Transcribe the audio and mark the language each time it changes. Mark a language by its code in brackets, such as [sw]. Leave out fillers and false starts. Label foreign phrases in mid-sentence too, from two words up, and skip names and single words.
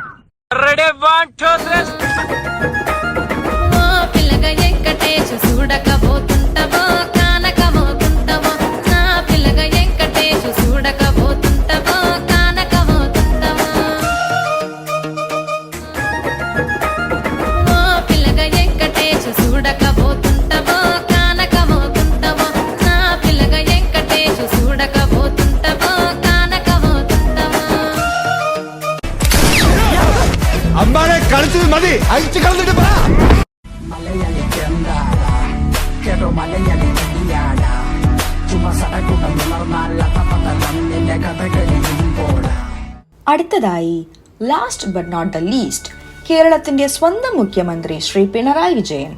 [te] పిల్లగా వెంకటేశు చూడకపోతుంటవో కానకపోతుంటవో నా పిల్లగా వెంకటేశు చూడకపోతుంటవో కానకపోతుంటవో పిల్లగా వెంకటేశు చూడకపోతుంటవో కానకపోతుంటవో నా పిల్లగా వెంకటేశు చూడకపోతుంటవో కానకపోతుంటవో [ml] അമ്മാനെ കളിച്ചത് മതി, അയച്ചു കളഞ്ഞിട്ട് പറ. അടുത്തതായി [en] last but not the least, [ml] കേരളത്തിന്റെ സ്വന്തം മുഖ്യമന്ത്രി ശ്രീ പിണറായി വിജയൻ.